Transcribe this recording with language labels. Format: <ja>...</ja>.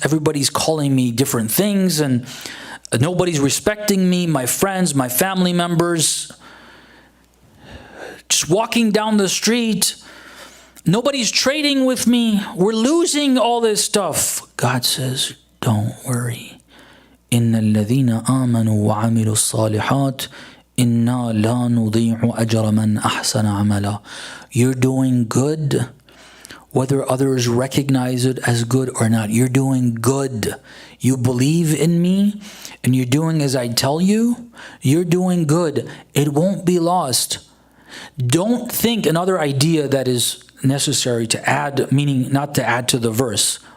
<en>Everybody's calling me different things. And nobody's respecting me, my friends, my family members. Just walking down the street. Nobody's trading with me. We're losing all this stuff. God says, don't worry.</en> <ar>إن الذين آمنوا وعملوا الصالحات إنا لا نضيع أجر من أحسن عملا.</ar> <en>You're doing good, whether others recognize it as good or not. You're doing good. You believe in me and you're doing as I tell you. You're doing good. It won't be lost. Don't think another idea that is necessary to add, meaning not to add to the verse.</en>